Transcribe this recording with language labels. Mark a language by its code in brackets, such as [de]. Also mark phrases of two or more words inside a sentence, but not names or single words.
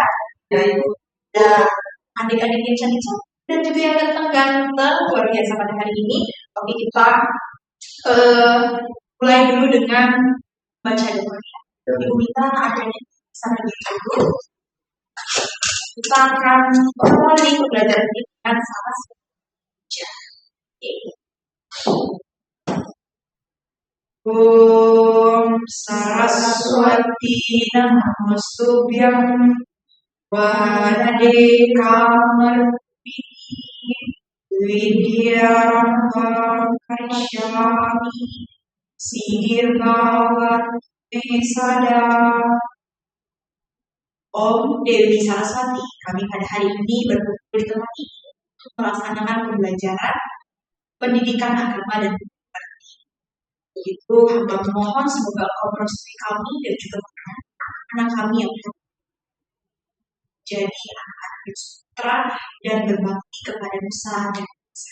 [id] Dan Ibu dan adik-adik yang cantik dan juga yang ganteng-ganteng, luar biasa pada hari ini. Oke, kita mulai dulu dengan baca doa ya. Ibu minta adanya sampai dulu. Kita akan mulai pembelajaran ini dengan salah satu baca. [sa] Om Saraswati Namostubhyam Varade Kamarti Vidyarambam Karishyami Siddhirbhavati Sada. [id] Om Dewi Saraswati, kami pada hari ini berkumpul di tempat ini untuk melaksanakan pembelajaran pendidikan agama dan bukti. Begitu hamba memohon semoga Engkau merestui kami dan juga anak kami yang jadi anak sutra dan berbakti kepada Nusa dan bangsa.